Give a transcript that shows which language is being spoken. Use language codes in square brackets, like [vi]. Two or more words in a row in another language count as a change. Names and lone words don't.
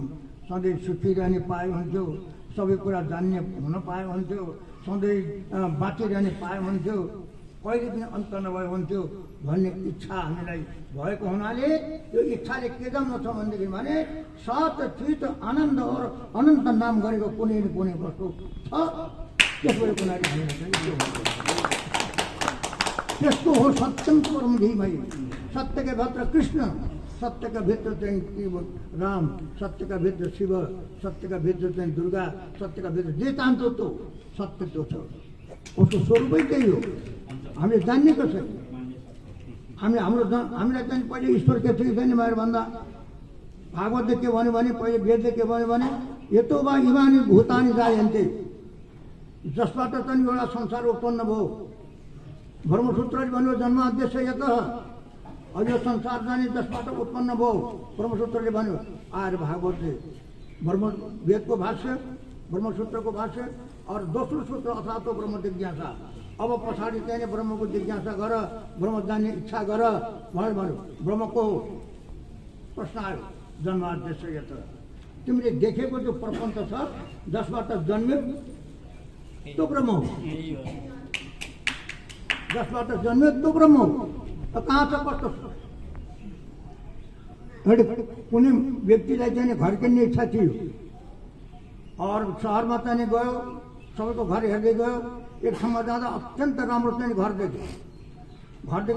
[ne] सधैँ सुखी रहने पाए हुन्थ्यो, सबै कुरा जान्ने हुन पाए हुन्थ्यो, सधैँ बाँचिरहने पाए हुन्थ्यो, कहिले पनि अन्त नभए हुन्थ्यो भन्ने इच्छा हामीलाई भएको हुनाले यो इच्छाले के जम्न छ भनेदेखि भने सत चित आनन्द और अनन्त नाम गरेको कुनै न कुनै वस्तु छ, त्यसको कुनाले त्यसको हो [sa] सत्यम परम धीमहि। [ne] सत्यका भित्र कृष्ण, सत्यका भित्र चाहिँ राम, सत्यका भित्र शिव, सत्यका भित्र चाहिँ दुर्गा, सत्यका भित्र जे चाहन्छ त्यो सत्य त्यो छ, उसको स्वरूपै त्यही हो। हामीले जान्ने कसरी? हामीलाई चाहिँ पहिले ईश्वर के थियो छैन भनेर भन्दा भागवतले के भन्यो भने, पहिले वेदले के भन्यो भने [sa] यतो वा इमानी भूतानि जायन्ते, [ne] जसबाट चाहिँ एउटा संसार उत्पन्न भयो। ब्रह्मसूत्रले भन्यो [sa] जन्माद्यस्य यतः, [ne] अब यो संसार जाने जसबाट उत्पन्न भयो ब्रह्मसूत्रले भन्यो। आएर भागवतले वेदको भाष्य, ब्रह्मसूत्रको भाष्य और दोस्रो सूत्र अर्थात् ब्रह्म जिज्ञासा। अब पछाडि चाहिँ ब्रह्मको जिज्ञासा गर, ब्रह्म जान्ने इच्छा गर भनेर भन्यो। ब्रह्मको प्रश्न आयो [sa] जन्माद्यस्य यतः, [ne] तिमीले देखेको जो प्रपञ्च छ जसबाट जन्म्यो त्यो ब्रह्म हो, जसबाट जन्म्यो त्यो ब्रह्म हो। कहाँ छ कस्तो? कुनै व्यक्तिलाई चाहिँ घर किन्ने इच्छा थियो और सहरमा चाहिँ गयो, सबैको घर हेर्दै गयो, एक ठाउँमा जाँदा अत्यन्त राम्रो चाहिँ घर देख्यो।